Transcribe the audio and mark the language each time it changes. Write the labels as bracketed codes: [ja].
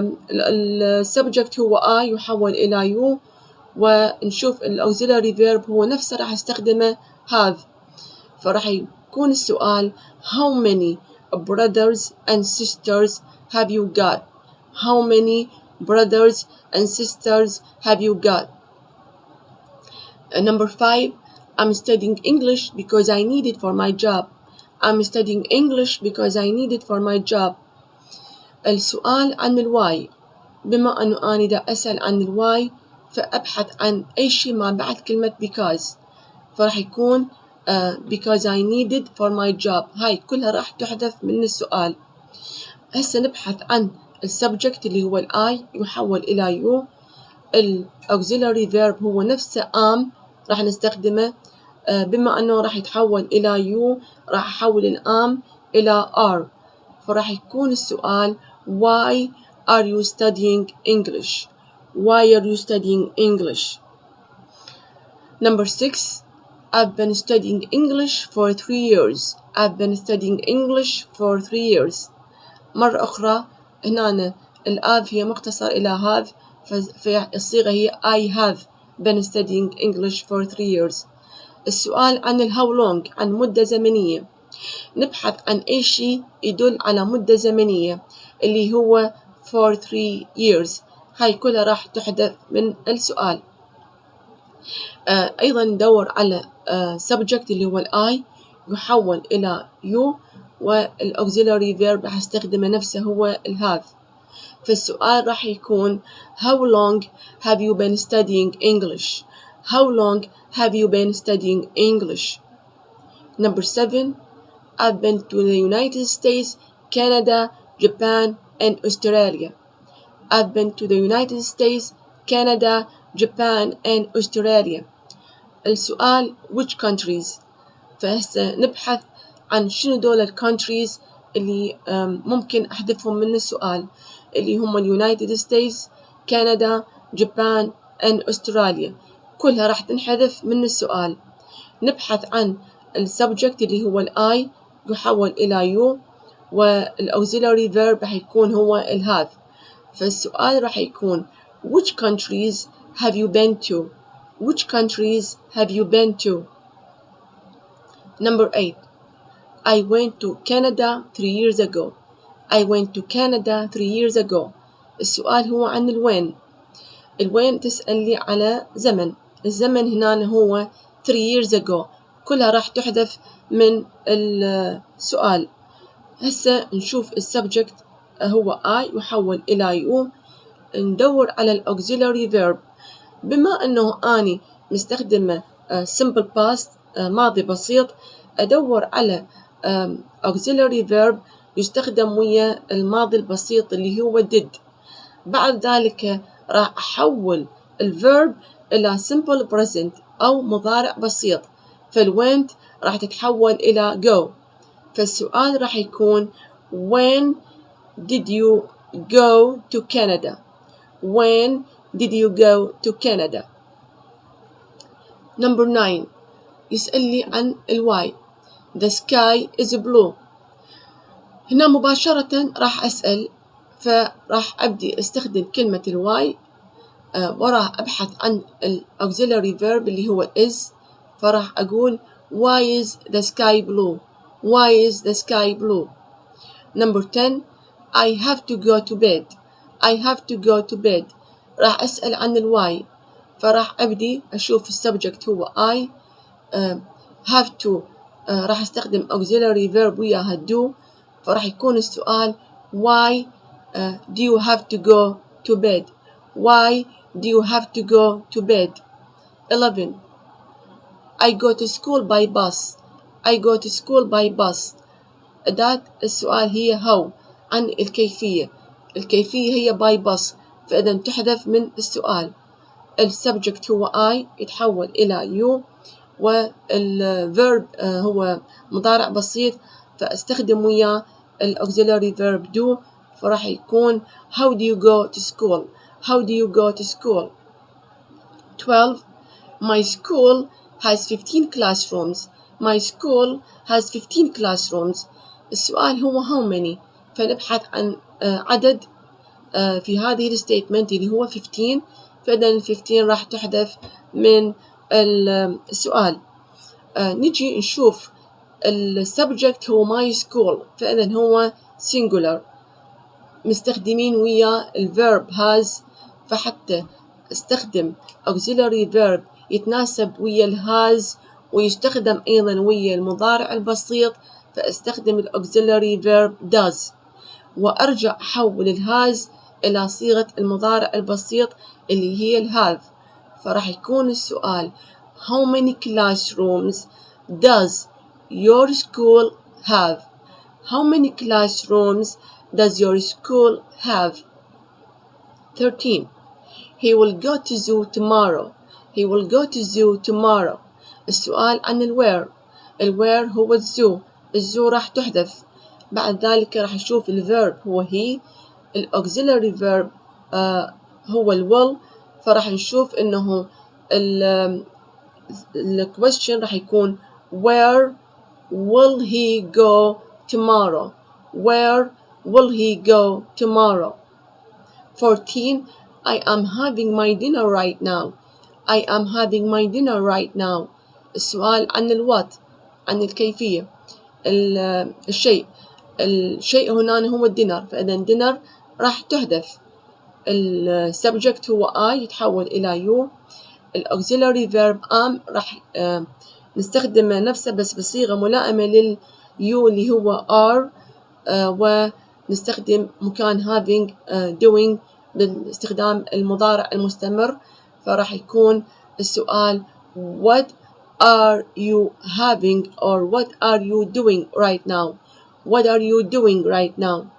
[ar] السبجكت هو I يحول إلى you، ونشوف الأوكسيلاري فيرب هو نفسه راح استخدمه have. فراح يكون السؤال [en] how many brothers and sisters have you got. how many brothers and sisters have you got. Number 5, I'm studying English because I need it for my job. I'm studying English because I need it for my job. [ar] السؤال عن الواي، بما أنه أنا دا أسأل عن الواي فأبحث عن أي شيء ما بعد كلمة because، فراح يكون [en] because I need it for my job. [ar] هاي كلها راح تحذف من السؤال. هسه نبحث عن السبجكت اللي هو الآي يحول إلى يو. الauxiliary verb هو نفسه am راح نستخدمه، بما أنه راح يتحول إلى يو راح أحول الام إلى are، فراح يكون السؤال [en] why are you studying English? Why are you studying English? Number 6, I've been studying English for 3 years. I've been studying English for 3 years. [ar] مرة أخرى هنا الآف هي مختصر إلى have، فالصيغة هي [en] I have been studying English for 3 years. [ar] السؤال عن how long، عن مدة زمنية. نبحث عن أي شيء يدل على مدة زمنية اللي هو [en] for 3 years. [ar] هاي كلها راح تحذف من السؤال. أيضا ندور على subject اللي هو الآي يحول إلى you، والauxiliary verb راح استخدمه نفسه هو الهاف. فالسؤال راح يكون [en] how long have you been studying English? How long have you been studying English? Number 7, I've been to the United States, Canada, Japan, and Australia. I've been to the United States, Canada, Japan, and Australia. [ar] السؤال which countries؟ فهسه نبحث عن شنو دول countries اللي ممكن أحذفهم من السؤال، اللي هم United States, Canada, Japan, and Australia. كلها راح تنحذف من السؤال. نبحث عن السبجكت اللي هو الآي يحول إلى يو، والauxiliary verb راح يكون هو الهاف. فالسؤال راح يكون [en] which countries have you been to? Which countries have you been to? Number 8, I went to Canada 3 years ago. I went to Canada 3 years ago. [ar] السؤال هو عن الوين. الوين تسأل لي على زمن، الزمن هنا هو 3 years ago، كلها راح تحذف من السؤال. هسه نشوف السبجكت هو I يحول إلى you. ندور على الauxiliary verb، بما أنه أني مستخدمة simple past ماضي بسيط، أدور على auxiliary verb يستخدم ويا الماضي البسيط اللي هو did. بعد ذلك راح أحول الverb إلى simple present أو مضارع بسيط، فالwent راح تتحول إلى go. فالسؤال راح يكون when did you go to Canada? When did you go to Canada? [en] Number 9, [ar] يسألني عن الواي. [en] The sky is blue. [ar] هنا مباشرة راح أسأل، فراح أبدي استخدم كلمة الواي، وراح أبحث عن auxiliary verb اللي هو is، فراح أقول [en] why is the sky blue? Why is the sky blue? Number 10, I have to go to bed. I have to go to bed. [ar] راح أسأل عن الواي، فراح أبدي أشوف السبجكت هو I، have to راح أستخدم auxiliary verb وياها do، فراح يكون السؤال [en] why do you have to go to bed? Why do you have to go to bed? 11, I go to school by bus. I go to school by bus. [ar] أداة السؤال هي how، عن الكيفية. الكيفية هي by bus، فإذا تحذف من السؤال. السبجكت هو I يتحول إلى you، والverb هو مضارع بسيط، فأستخدم وياه الauxiliary verb do، فراح يكون [en] how do you go to school? How do you go to school? 12, my school has 15 classrooms. My school has 15 classrooms. [ar] السؤال هو how many، فنبحث عن عدد في هذه الستيتمنت اللي هو 15، فإذا 15 راح تحذف من السؤال. نجي نشوف السبجكت هو my school، فإذا هو singular، مستخدمين ويا الverb has، فحتى استخدم auxiliary verb يتناسب ويا الهاز ويستخدم أيضا ويا المضارع البسيط، فاستخدم auxiliary verb does، وأرجع أحول الهاز إلى صيغة المضارع البسيط اللي هي الهاف. فراح يكون السؤال [en] How many classrooms does your school have? How many classrooms does your school have? 13. He will go to zoo tomorrow. He will go to zoo tomorrow. [ar] السؤال عن الوير. الوير هو الزو. الزو راح تحذف. بعد ذلك راح نشوف الفيرب هو he. الauxiliary verb هو الwill. فراح نشوف إنه الquestion راح يكون [en] where will he go tomorrow? Where will he go tomorrow? 14. I am having my dinner right now. I am having my dinner right now. [ar] السؤال عن الوات، عن الكيفية. الشيء هنا هو الدينر، فإذا dinner راح تحذف. السبجكت هو I يتحول إلى you. الauxiliary verb am راح نستخدم نفسه بس بصيغة ملائمة لليو اللي هو are، ونستخدم مكان having doing باستخدام المضارع المستمر. فراح يكون السؤال [en] What are you having or what are you doing right now? What are you doing right now?